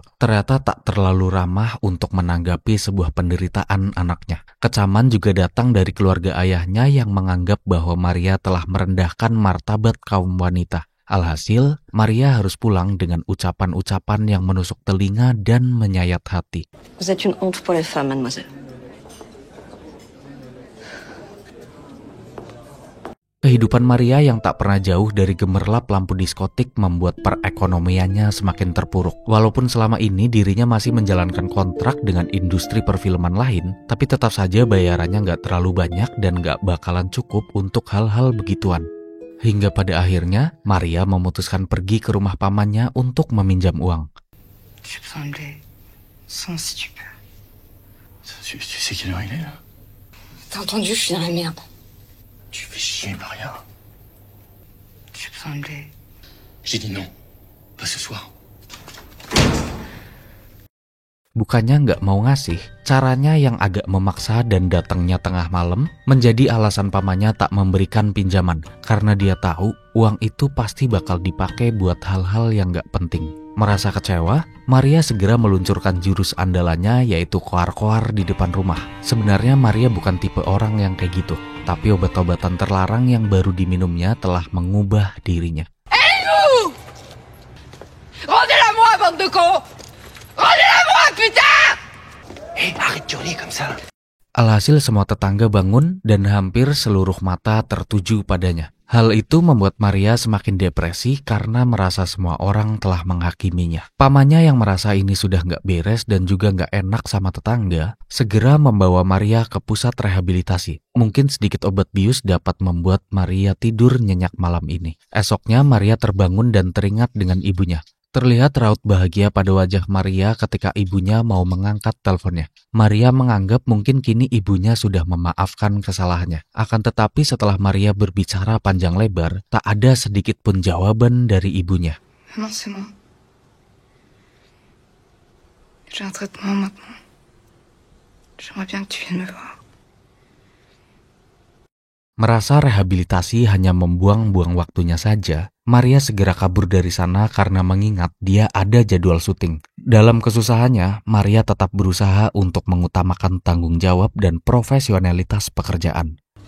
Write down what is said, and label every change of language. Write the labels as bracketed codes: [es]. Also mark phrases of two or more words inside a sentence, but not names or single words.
[id] Ternyata tak terlalu ramah untuk menanggapi sebuah penderitaan anaknya. Kecaman juga datang dari keluarga ayahnya yang menganggap bahwa Maria telah merendahkan martabat kaum wanita. Alhasil, Maria harus pulang dengan ucapan-ucapan yang menusuk telinga dan menyayat hati. [fr] Vous êtes une honte pour les femmes, mademoiselle. [id] Kehidupan Maria yang tak pernah jauh dari gemerlap lampu diskotik membuat perekonomiannya semakin terpuruk. Walaupun selama ini dirinya masih menjalankan kontrak dengan industri perfilman lain, tapi tetap saja bayarannya nggak terlalu banyak dan nggak bakalan cukup untuk hal-hal begituan. Hingga pada akhirnya, Maria memutuskan pergi ke rumah pamannya untuk meminjam uang. [fr] J'ai besoin de lait. Sans si tu peux. Tu sais quelle heure il est là? T'as entendu, je suis dans la merde. Tu fais chier, Maria. J'ai besoin de lait. J'ai dit non. Pas ce soir. [id] Bukannya nggak mau ngasih, caranya yang agak memaksa dan datangnya tengah malam menjadi alasan pamannya tak memberikan pinjaman karena dia tahu uang itu pasti bakal dipakai buat hal-hal yang nggak penting. Merasa kecewa, Maria segera meluncurkan jurus andalannya yaitu koar-koar di depan rumah. Sebenarnya Maria bukan tipe orang yang kayak gitu, tapi obat-obatan terlarang yang baru diminumnya telah mengubah dirinya. [fr] Rendez-la-moi, bande de cons! Rendez-la-moi, putain! Arrête de hurler comme ça. [id] Alhasil semua tetangga bangun dan hampir seluruh mata tertuju padanya. Hal itu membuat Maria semakin depresi karena merasa semua orang telah menghakiminya. Pamannya yang merasa ini sudah nggak beres dan juga nggak enak sama tetangga, segera membawa Maria ke pusat rehabilitasi. Mungkin sedikit obat bius dapat membuat Maria tidur nyenyak malam ini. Esoknya Maria terbangun dan teringat dengan ibunya. Terlihat raut bahagia pada wajah Maria ketika ibunya mau mengangkat teleponnya. Maria menganggap mungkin kini ibunya sudah memaafkan kesalahannya. Akan tetapi setelah Maria berbicara panjang lebar, tak ada sedikit pun jawaban dari ibunya. [fr] Maman, c'est moi. J'ai un traitement maintenant. J'aimerais bien que tu viennes me voir. [id] Merasa rehabilitasi hanya membuang-buang waktunya saja, Maria segera kabur dari sana karena mengingat dia ada jadwal syuting. Dalam kesusahannya, Maria tetap berusaha untuk mengutamakan tanggung jawab dan profesionalitas pekerjaan.